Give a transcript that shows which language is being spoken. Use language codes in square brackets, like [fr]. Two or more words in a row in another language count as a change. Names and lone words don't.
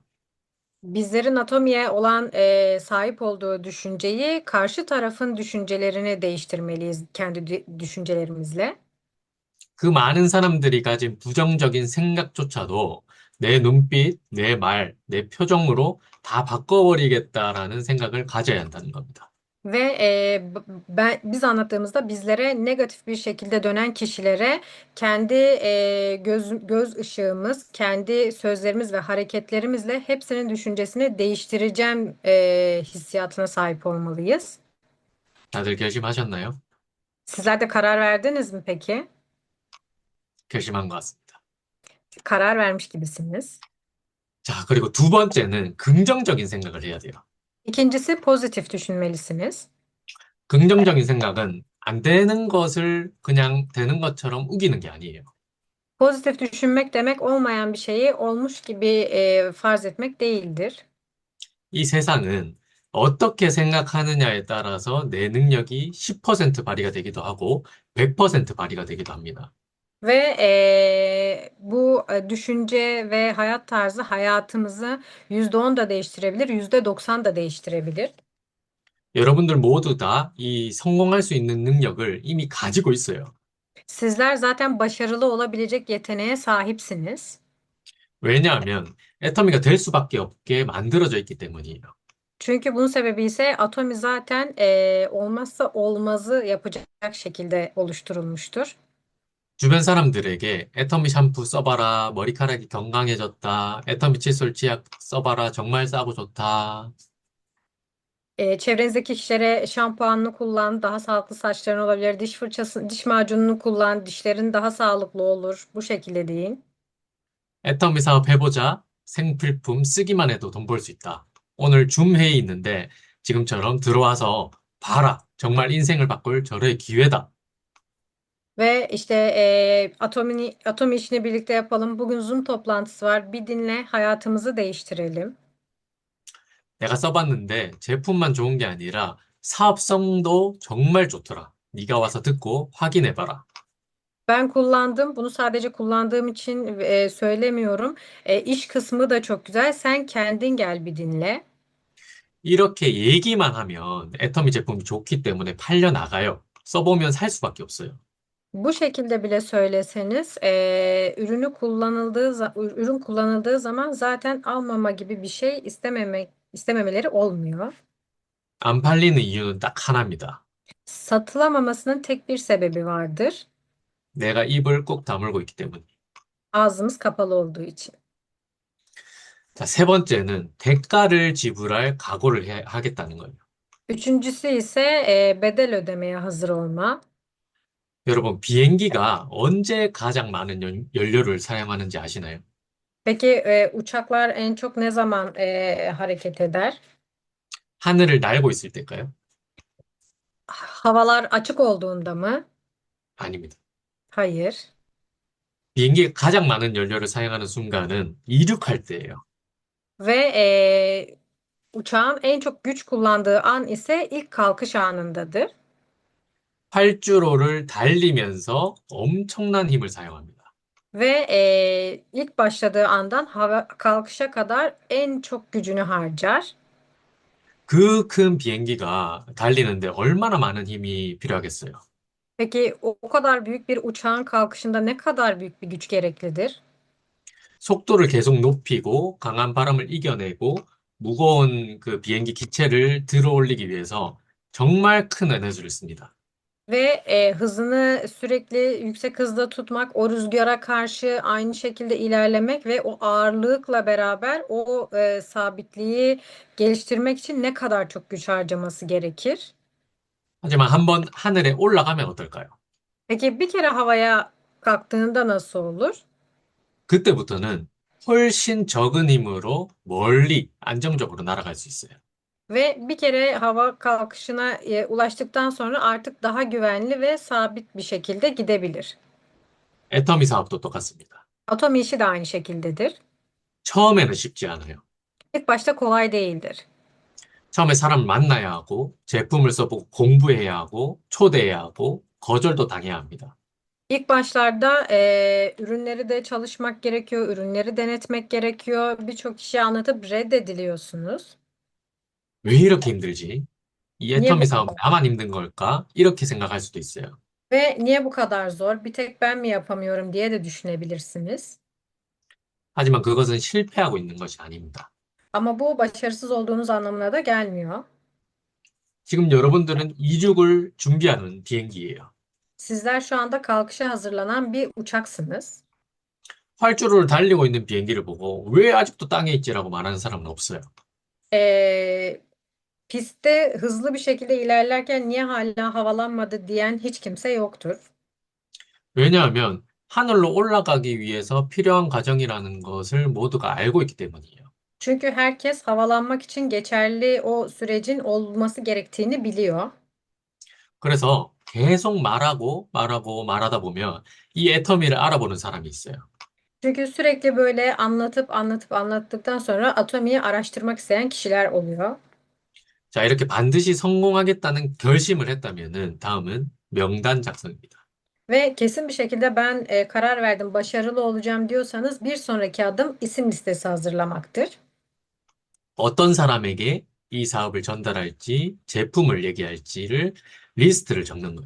[tr] Bizlerin atomiye olan sahip olduğu düşünceyi karşı tarafın düşüncelerini değiştirmeliyiz kendi düşüncelerimizle. [ko] 그 많은 사람들이 가진 부정적인 생각조차도 내 눈빛, 내 말, 내 표정으로 다 바꿔버리겠다라는 생각을 가져야 한다는 겁니다. [tr] Ve biz anlattığımızda bizlere negatif bir şekilde dönen kişilere kendi göz ışığımız, kendi sözlerimiz ve hareketlerimizle hepsinin düşüncesini değiştireceğim hissiyatına sahip olmalıyız. [ko] 다들 결심하셨나요? [tr] Sizler de karar verdiniz mi peki? [ko] 결심한 것 같습니다. [tr] Karar vermiş gibisiniz. [ko] 자, 그리고 두 번째는 긍정적인 생각을 해야 돼요. [tr] İkincisi pozitif düşünmelisiniz. [ko] 긍정적인 생각은 안 되는 것을 그냥 되는 것처럼 우기는 게 아니에요. [tr] Pozitif düşünmek demek olmayan bir şeyi olmuş gibi farz etmek değildir. [ko] 이 세상은 어떻게 생각하느냐에 따라서 내 능력이 10% 발휘가 되기도 하고 100% 발휘가 되기도 합니다. [tr] Ve bu düşünce ve hayat tarzı hayatımızı %10 da değiştirebilir, %90 da değiştirebilir. [ko] 여러분들 모두 다 이 성공할 수 있는 능력을 이미 가지고 있어요. [tr] Sizler zaten başarılı olabilecek yeteneğe sahipsiniz. [ko] 왜냐하면 애터미가 될 수밖에 없게 만들어져 있기 때문이에요. [tr] Çünkü bunun sebebi ise atomi zaten olmazsa olmazı yapacak şekilde oluşturulmuştur. [ko] 주변 사람들에게 애터미 샴푸 써봐라, 머리카락이 건강해졌다, 애터미 칫솔 치약 써봐라, 정말 싸고 좋다. [tr] Çevrenizdeki kişilere şampuanını kullan, daha sağlıklı saçların olabilir. Diş fırçası, diş macununu kullan, dişlerin daha sağlıklı olur. Bu şekilde deyin. [ko] 애터미 사업 해보자. 생필품 쓰기만 해도 돈 벌 수 있다. 오늘 줌 회의 있는데 지금처럼 들어와서 봐라. 정말 인생을 바꿀 절호의 기회다. [tr] Ve işte Atomi işini birlikte yapalım. Bugün Zoom toplantısı var. Bir dinle, hayatımızı değiştirelim. [ko] 내가 써봤는데 제품만 좋은 게 아니라 사업성도 정말 좋더라. 네가 와서 듣고 확인해봐라. [tr] Ben kullandım. Bunu sadece kullandığım için söylemiyorum. İş kısmı da çok güzel. Sen kendin gel bir dinle. [ko] 이렇게 얘기만 하면 애터미 제품이 좋기 때문에 팔려나가요. 써보면 살 수밖에 없어요. [tr] Bu şekilde bile söyleseniz, ürün kullanıldığı zaman zaten almama gibi bir şey istememeleri olmuyor. [ko] 안 팔리는 이유는 딱 하나입니다. [tr] Satılamamasının tek bir sebebi vardır. [ko] 내가 입을 꼭 다물고 있기 때문에. [tr] Ağzımız kapalı olduğu için. [ko] 자, 세 번째는 대가를 지불할 각오를 하겠다는 거예요. [tr] Üçüncüsü ise bedel ödemeye hazır olma. [ko] 여러분, 비행기가 언제 가장 많은 연료를 사용하는지 아시나요? [tr] Peki uçaklar en çok ne zaman hareket eder? [ko] 하늘을 날고 있을 때일까요? [tr] Havalar açık olduğunda mı? [ko] 아닙니다. [tr] Hayır. [ko] 비행기가 가장 많은 연료를 사용하는 순간은 이륙할 때예요. [tr] Ve uçağın en çok güç kullandığı an ise ilk kalkış anındadır. [ko] 활주로를 달리면서 엄청난 힘을 사용합니다. [tr] Ve ilk başladığı andan hava kalkışa kadar en çok gücünü harcar. [ko] 그 큰 비행기가 달리는데 얼마나 많은 힘이 필요하겠어요? [tr] Peki o kadar büyük bir uçağın kalkışında ne kadar büyük bir güç gereklidir? [ko] 속도를 계속 높이고 강한 바람을 이겨내고 무거운 그 비행기 기체를 들어 올리기 위해서 정말 큰 에너지를 씁니다. [tr] Ve hızını sürekli yüksek hızda tutmak, o rüzgara karşı aynı şekilde ilerlemek ve o ağırlıkla beraber o sabitliği geliştirmek için ne kadar çok güç harcaması gerekir? [ko] 하지만 한번 하늘에 올라가면 어떨까요? [tr] Peki bir kere havaya kalktığında nasıl olur? [ko] 그때부터는 훨씬 적은 힘으로 멀리 안정적으로 날아갈 수 있어요. [tr] Ve bir kere hava kalkışına ulaştıktan sonra artık daha güvenli ve sabit bir şekilde gidebilir. [ko] 애터미 사업도 똑같습니다. [tr] Atom işi de aynı şekildedir. [ko] 처음에는 쉽지 않아요. [tr] İlk başta kolay değildir. [ko] 처음에 사람 만나야 하고 제품을 써보고 공부해야 하고 초대해야 하고 거절도 당해야 합니다. [tr] İlk başlarda ürünleri de çalışmak gerekiyor, ürünleri denetmek gerekiyor. Birçok kişiye anlatıp reddediliyorsunuz. [ko] 왜 이렇게 힘들지? 이 [tr] Niye 애터미 bu 사업 kadar? [ko] 나만 힘든 걸까? 이렇게 생각할 수도 있어요. [tr] Ve niye bu kadar zor? Bir tek ben mi yapamıyorum diye de düşünebilirsiniz. [ko] 하지만 그것은 실패하고 있는 것이 아닙니다. [tr] Ama bu başarısız olduğunuz anlamına da gelmiyor. [ko] 지금 여러분들은 이륙을 준비하는 비행기예요. [tr] Sizler şu anda kalkışa hazırlanan bir uçaksınız. [ko] 활주로를 달리고 있는 비행기를 보고 왜 아직도 땅에 있지라고 말하는 사람은 없어요. [tr] Ee, Pistte hızlı bir şekilde ilerlerken niye hala havalanmadı diyen hiç kimse yoktur. [ko] 왜냐하면 하늘로 올라가기 위해서 필요한 과정이라는 것을 모두가 알고 있기 때문이에요. [tr] Çünkü herkes havalanmak için geçerli o sürecin olması gerektiğini biliyor. [ko] 그래서 계속 말하다 보면 이 애터미를 알아보는 사람이 있어요. [tr] Çünkü sürekli böyle anlattıktan sonra atomiyi araştırmak isteyen kişiler oluyor. [ko] 자, 이렇게 반드시 성공하겠다는 결심을 했다면은 다음은 명단 작성입니다. [tr] Ve kesin bir şekilde ben karar verdim, başarılı olacağım diyorsanız bir sonraki adım isim listesi hazırlamaktır. [ko] 어떤 사람에게 이 사업을 전달할지, 제품을 얘기할지를 리스트를 적는 거예요.